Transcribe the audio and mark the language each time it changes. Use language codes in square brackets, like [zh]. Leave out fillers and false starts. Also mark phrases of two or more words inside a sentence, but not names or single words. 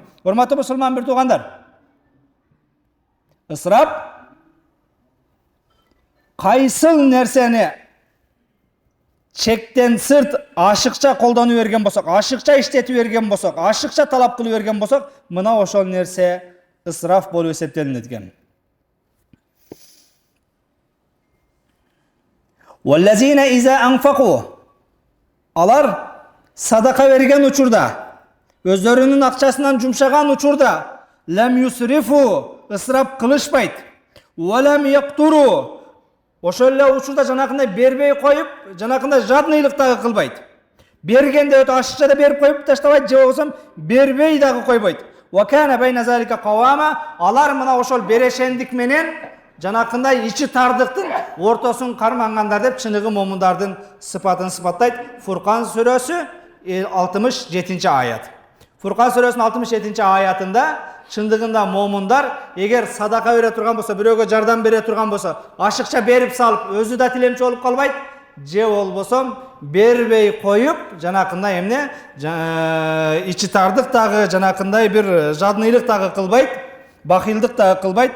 [ky] Урматтуу мусулман бир туугандар, ысырап кайсыл нерсени чектен сырт ашыкча колдонуп берген болсок, ашыкча иштетип берген болсок, ашыкча талап кылып берген болсок, мына ошол нерсе ысраф болуп эсептелинет экен. [ar] والذين إذا أنفقوا, [ky] алар садака берген учурда, өздөрүнүн акчасынан жумшаган учурда, [ar] لم يسرفوا, [ky] ысраф кылышпайт. [ar] ولم يقتروا, [ky] ошол эле учурда жанакындай бербей коюп, жанакындай жадныйлык дагы кылбайт. Бергенде өтө ашыкча да берип коюп таштабайт, же болбосо бербей дагы койбойт. [ar] وكان بين ذلك قواما, [ky] алар мына ошол берешендик менен жанакындай ичи тардыктын ортосун кармангандар деп чыныгы момундардын сыпатын сыпаттайт. Фуркан сүрөсү 67-аят. Фуркан сүрөсүнүн 67-аятында чындыгында момундар эгер садака бере турган болсо, бирөөгө жардам бере турган болсо, ашыкча берип салып, өзү да тилемчи болуп калбайт, же болбосо бербей коюп, жанакындай эмне ичи тардык дагы, жанакындай бир жадныйлык дагы кылбайт, бахилдык дагы кылбайт.